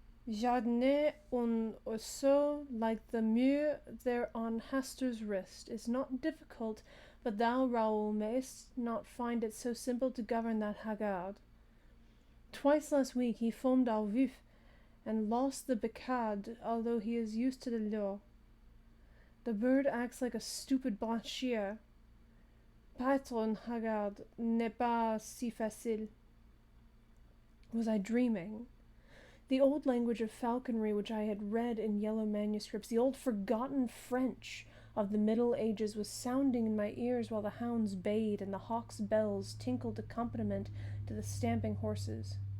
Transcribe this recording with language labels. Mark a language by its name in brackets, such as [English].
[French] Jardiner un oiseau [English] like the mure there on Hastur's wrist is not difficult, but thou, Raoul, mayst not find it so simple to govern that haggard. Twice last week he foamed au vif, and lost the becade, although he is used to the lure. The bird acts like a stupid banchier. [French] Paître un haggard n'est pas si facile." [English] Was I dreaming? The old language of falconry which I had read in yellow manuscripts, the old forgotten French of the Middle Ages, was sounding in my ears while the hounds bayed and the hawks' bells tinkled accompaniment to the stamping horses.